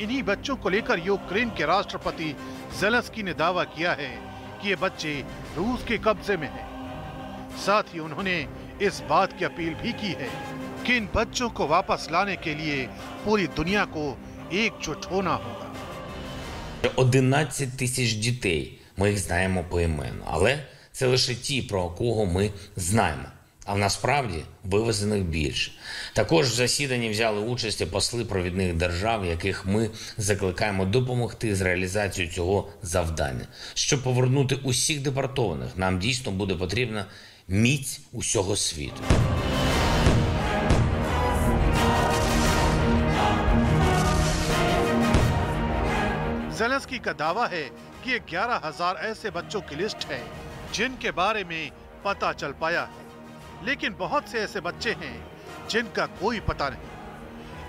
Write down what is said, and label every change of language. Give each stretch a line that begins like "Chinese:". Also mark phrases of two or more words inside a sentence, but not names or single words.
Hindi: इन्हीं बच्चों को लेकर यूक्रेन के राष्ट्रपति जेलेंस्की ने दावा किया है कि ये बच्चे रूस के कब्जे में हैं। साथ ही उन्होंने इस बात की अपील भी की है कि इन बच्चों को वापस लाने के लिए पूरी दुनिया को एकजुट होना होगा।
Ukrainian: 11 тисяч дітей, ми їх знаємо поіменно, але це лише ті, про кого ми знаємо. А насправді вивезених більше. Також в засіданні взяли участь посли провідних держав, яких ми закликаємо допомогти з реалізацією цього завдання. Щоб повернути усіх депортованих, нам дійсно буде потрібна міць усього світу.
Hindi: जेलेंस्की का दावा है कि ये 11,000 ऐसे बच्चों की लिस्ट है जिनके बारे में पता चल पाया है, लेकिन बहुत से ऐसे बच्चे हैं जिनका कोई पता नहीं।